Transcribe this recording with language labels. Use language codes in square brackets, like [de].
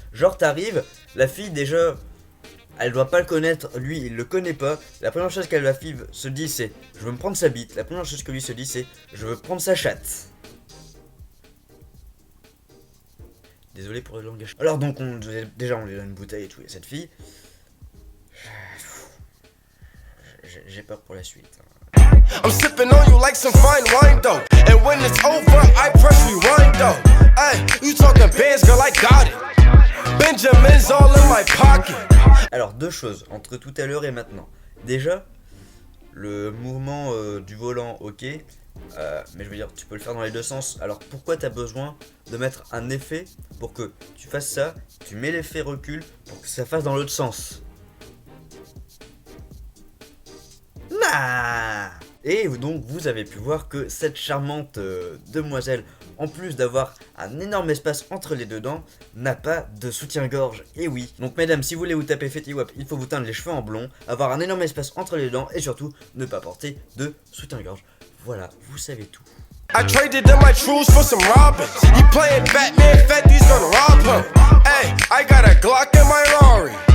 [fr] Genre t'arrives, la fille déjà, elle doit pas le connaître, lui il le connaît pas. La première chose qu'elle la fille se dit c'est je veux me prendre sa bite. La première chose que lui se dit c'est je veux prendre sa chatte. Désolé pour le langage. Alors donc déjà on lui donne une bouteille et tout à cette fille. J'ai peur pour la suite. [en] I'm sipping on you like some fine wine though. And when it's over, I press rewind though. Hey, you talking bands, girl, I got it. Benjamin's all in my pocket. [fr] Alors deux choses entre tout à l'heure et maintenant. Déjà, le mouvement du volant, ok. Mais je veux dire, tu peux le faire dans les deux sens. Alors pourquoi t'as besoin de mettre un effet pour que tu fasses ça? Tu mets l'effet recul pour que ça fasse dans l'autre sens. Nah. Et donc vous avez pu voir que cette charmante demoiselle, en plus d'avoir un énorme espace entre les deux dents, n'a pas de soutien-gorge. Et oui. Donc mesdames, si vous voulez vous taper Fetty Wap, il faut vous teindre les cheveux en blond, avoir un énorme espace entre les dents et surtout ne pas porter de soutien-gorge. Voilà, vous savez tout. [en] I traded in my trues for some robins. You playing Batman, Fetty's gonna rob him. Hey, I got a Glock in my Rari.